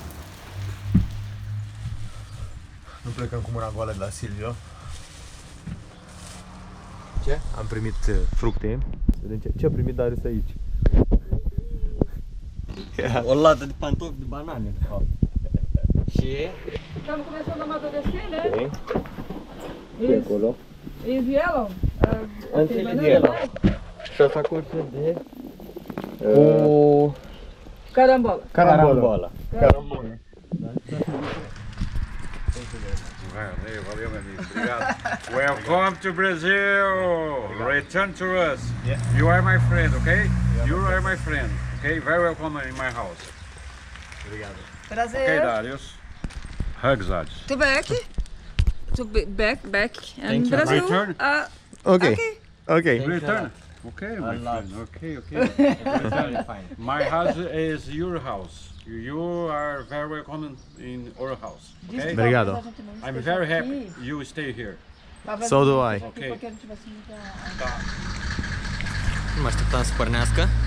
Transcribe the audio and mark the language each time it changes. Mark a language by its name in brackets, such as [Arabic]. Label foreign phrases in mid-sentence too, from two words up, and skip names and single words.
[Romanian] Nu plecăm cu mâna goală de la Silvio. Ce? Am primit fructe. Vedem ce a primit Darius aici. O lată de pantofi de banane, de fapt. Și? [Portuguese] Estamos começando a amadurecer, né? Ok. Isso. [Romanian] Acolo. [Portuguese] Eles vieram? Antes eles banana, vieram. né? [Romanian] Și asta curte de... Carambola. Carambola. Carambola. [Portuguese] Valeu, meu amigo. Obrigado. [English] Welcome to Brazil. Return to us. You are my friend, okay? You are my friend. Okay? Very welcome in my house. [Portuguese] Obrigado. Prazer. [English] Okay, Darius. Hugs, Darius. Tu back? Tu back and Thank you. Brazil. Return. Okay. Okay. Return. Okay, my friend. Okay. My house is your house. You are very welcome in our house. Okay? [Portuguese] Obrigado. [English] I'm very happy you stay here. So do I. Okay. [Romanian] Nu mă așteptam să pornească.